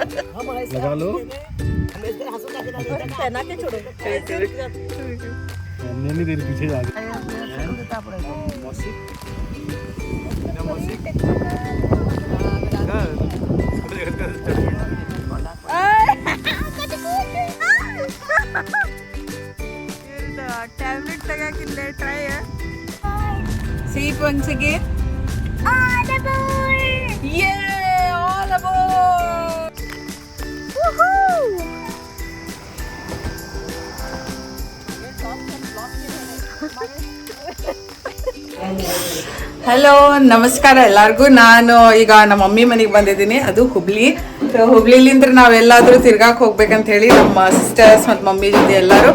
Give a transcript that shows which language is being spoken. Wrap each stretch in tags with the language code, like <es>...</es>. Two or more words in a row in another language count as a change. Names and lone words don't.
<hi>लगा लो नहीं तेरे पीछे जा</hi> <kn>ಟ್ಯಾಬ್ಲೆಟ್ ತಗಾಕಿಲ್ಲ ಟ್ರೈ</kn> <en>ಸೀಪ್ once again all aboard yeah all aboard woohoo</en> <kn>ಹಲೋ ನಮಸ್ಕಾರ ಎಲ್ಲರಿಗೂ. ನಾನು ಈಗ ನಮ್ಮ ಮಮ್ಮಿ ಮನೆಗೆ ಬಂದಿದ್ದೀನಿ, ಅದು ಹುಬ್ಳಿ. ಹುಬ್ಳಿಲಿಂದ ನಾವೆಲ್ಲಾದರೂ ತಿರ್ಗಾಕ್ ಹೋಗ್ಬೇಕಂತ ಹೇಳಿ ನಮ್ಮ ಸಿಸ್ಟರ್ಸ್ ಮತ್ತು ಮಮ್ಮಿ ಜೊತೆ ಎಲ್ಲರೂ.</kn>